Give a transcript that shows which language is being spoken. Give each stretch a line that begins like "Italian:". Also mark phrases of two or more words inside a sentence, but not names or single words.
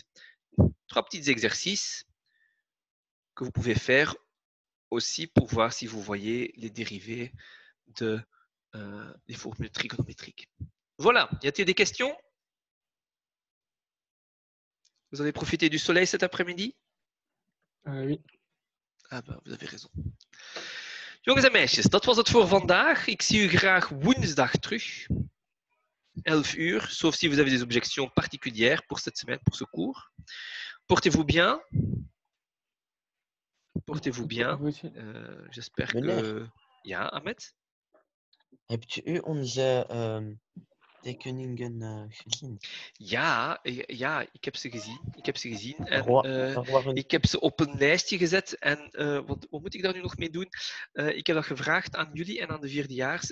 French: 3 petits exercices que vous pouvez faire aussi pour voir si vous voyez les dérivées des formules trigonométriques. Voilà, y a-t-il des questions? Vous avez profité du soleil cet après-midi? Oui. Ah ben, vous avez raison.
Dutch: Jongens en meisjes, dat was het voor vandaag. Ik zie u graag woensdag terug. 11 uur,
French: sauf si vous avez des objections particulières pour cette semaine, pour ce cours. Portez-vous bien. Portez-vous bien. J'espère que...
Dutch: Ja, Ahmed? Hebt u onze tekeningen gezien? Ja, ik heb ze gezien. En, ik heb ze op een lijstje gezet. En wat moet ik daar nu nog mee doen? Ik heb dat gevraagd aan jullie en aan de vierdejaars.